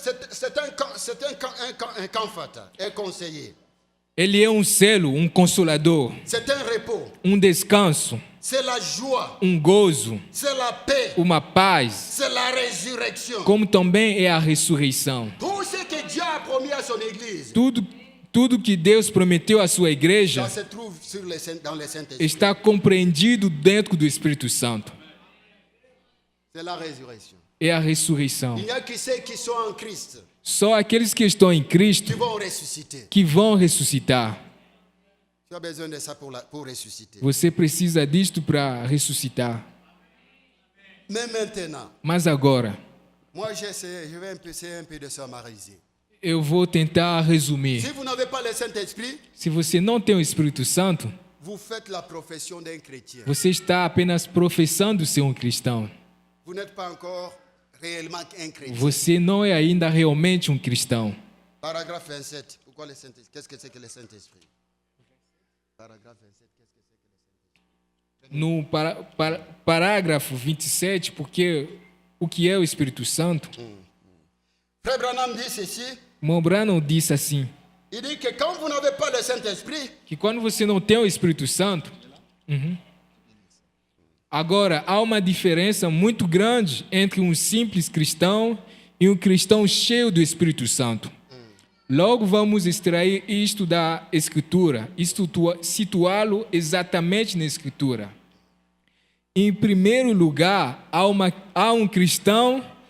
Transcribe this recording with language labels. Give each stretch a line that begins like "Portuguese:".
French: C'est un comforteur, un conseiller.
Portuguese: Ele é um selo, um consolador,
French: C'est un repos.
Portuguese: um descanso,
French: C'est la joie.
Portuguese: um gozo,
French: C'est la paix.
Portuguese: uma paz,
French: C'est la résurrection.
Portuguese: como também é a ressurreição.
French: Tout ce que Dieu a promis à son Église,
Portuguese: Tudo que Deus prometeu à sua igreja
French: ça se trouve dans le Saint-Esprit.
Portuguese: está compreendido dentro do Espírito Santo.
French: C'est la résurrection.
Portuguese: É a ressurreição.
French: Il n'y a que ceux qui sont en Christ
Portuguese: Só aqueles que estão em Cristo
French: qui vont ressusciter.
Portuguese: que vão ressuscitar.
French: Tu as besoin de ça pour ressusciter.
Portuguese: Você precisa disto para ressuscitar.
French: Mais maintenant,
Portuguese: Mas agora,
French: moi je vais essayer un peu de summariser.
Portuguese: eu vou tentar resumir.
French: Si vous n'avez pas le Saint-Esprit,
Portuguese: Se você não tem o Espírito Santo,
French: vous faites la profession d'un chrétien.
Portuguese: você está apenas professando ser um cristão.
French: Vous n'êtes pas encore réellement un chrétien.
Portuguese: Você não é ainda realmente um cristão.
French: Paragraphe 27. Pourquoi le Saint-Esprit? Qu'est-ce que c'est que le Saint-Esprit? Paragraphe 27. Qu'est-ce que c'est que le Saint-Esprit?
Portuguese: No parágrafo 27, porque o que é o Espírito Santo?
French: Frère Branham dit ceci.
Portuguese: Irmão Branham disse assim,
French: Il dit que quand vous n'avez pas le Saint-Esprit,
Portuguese: que quando você não tem o Espírito Santo, agora há uma diferença muito grande entre um simples cristão e um cristão cheio do Espírito Santo. Logo vamos extrair isto da Escritura, situá-lo exatamente na Escritura. Em primeiro lugar, há um cristão